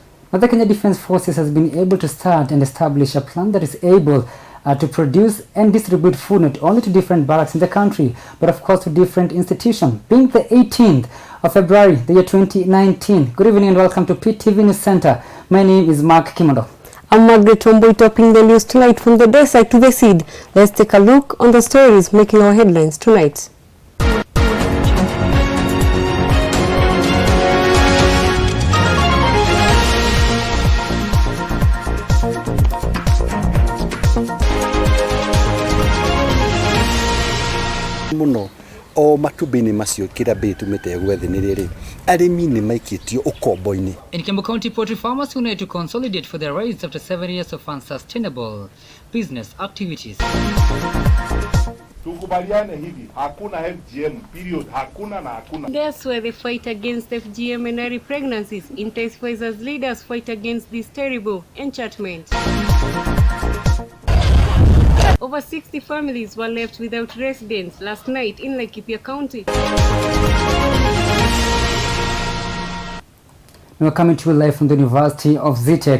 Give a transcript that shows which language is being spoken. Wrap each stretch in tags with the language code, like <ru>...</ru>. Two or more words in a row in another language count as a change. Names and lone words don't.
<en>Now, the Kenya Defence Forces has been able to start and establish a plan that is able to produce and distribute food not only to different barracks in the country, but of course to different institutions, being the 18th of February, the year 2019. Good evening and welcome to PTV News Center. My name is Komondo. I'm Margaret, topping the news tonight from the desert to the sea. Let's take a look on the stories making our headlines tonight.</en> <ki>Muno o matubini macio kira betu mete gwethe ni riri arimi ni maikitio ukombo-ini.</ki> <en>In Kiambu County, poultry farmers unite to consolidate for their rise after 7 years of unsustainable business activities.</en> <sw>Tukubaliane hivi, hakuna FGM, period, hakuna na hakuna.</sw> <en>That's where the fight against FGM and early pregnancies intensifies as leaders fight against this terrible enchantment. Over 60 families were left without residence last night in Laikipia County. We're coming to you live from the University of Zitek.</en>